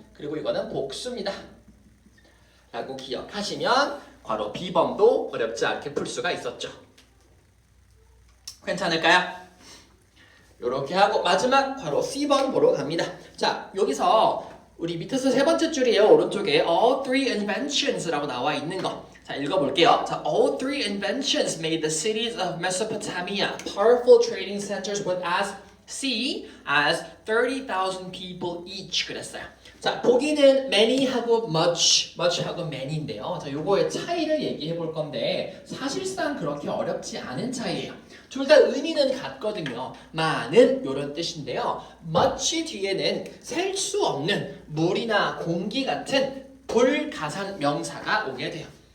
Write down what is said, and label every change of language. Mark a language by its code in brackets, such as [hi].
[ko] 그리고 이거는 복수입니다. 라고 기억하시면 괄호 B번도 어렵지 않게 풀 수가 있었죠. 괜찮을까요? 이렇게 하고 마지막 괄호 C번 보러 갑니다. 자 여기서 우리 밑에서 세 번째 줄이에요. 오른쪽에 [en] all three inventions [ko] 라고 나와 있는 거. 자 읽어볼게요. [en] 자, all three inventions made the cities of Mesopotamia powerful trading centers with as as 30,000 people each [ko] 그랬어요. 자 보기는 many하고 much하고 many인데요. 자 요거의 차이를 얘기해 볼 건데 사실상 그렇게 어렵지 않은 차이예요. 둘 다 의미는 같거든요. 많은 이런 뜻인데요. much 뒤에는 셀 수 없는 물이나 공기 같은 불가산 명사가 오게 돼요.